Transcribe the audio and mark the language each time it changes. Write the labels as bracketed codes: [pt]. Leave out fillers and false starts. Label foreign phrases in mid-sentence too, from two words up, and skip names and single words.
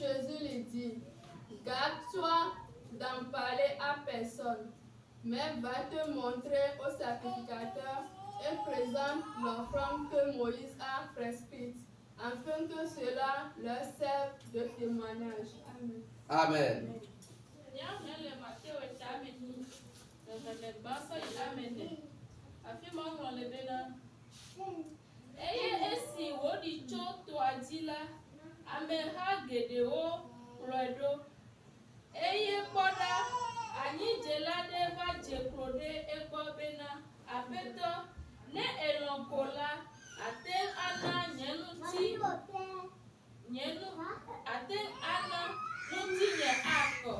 [fr] Puis Jésus lui dit, garde-toi d'en parler à personne, mais va te montrer au sacrificateur et présente l'offrande que Moïse a prescrite, afin que cela leur serve de témoignage. Amen. Amen. [ee] Eye esi woɖi tso toa dzi la, ameha geɖewo kplɔe ɖo eye kpɔ ɖa anyidzela ɖe va dze klo ɖe egbɔ bena aƒetɔ ne elɔ̃ ko la ate ana ate ana ŋutinye akɔ.